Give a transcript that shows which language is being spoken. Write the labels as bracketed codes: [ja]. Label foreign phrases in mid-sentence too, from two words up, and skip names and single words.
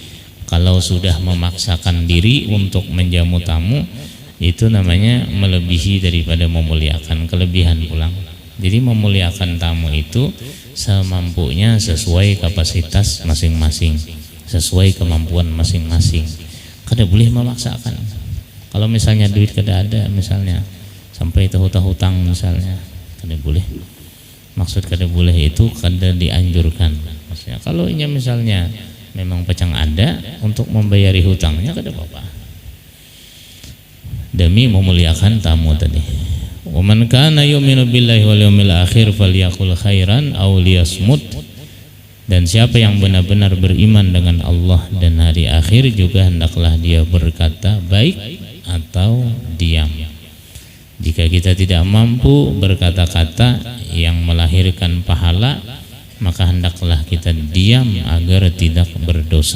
[id] Kalau sudah memaksakan diri untuk menjamu tamu, itu namanya melebihi daripada memuliakan, kelebihan pulang. Jadi memuliakan tamu itu semampunya, sesuai kapasitas masing-masing, sesuai kemampuan masing-masing. Kada boleh memaksakan. Kalau misalnya duit kada ada, misalnya sampai hutang misalnya, kada boleh. Maksud kada boleh itu kada dianjurkan. Maksudnya kalau ini misalnya memang pecang ada untuk membayari hutangnya, kada apa-apa. Demi memuliakan tamu tadi. [ar] ومن كان يؤمن بالله واليوم الآخر فليقل خيرا أو ليصمت. [id] Dan siapa yang benar-benar beriman dengan Allah dan hari akhir juga hendaklah dia berkata baik atau diam. Jika kita tidak mampu berkata-kata yang melahirkan pahala, maka hendaklah kita diam agar tidak berdosa.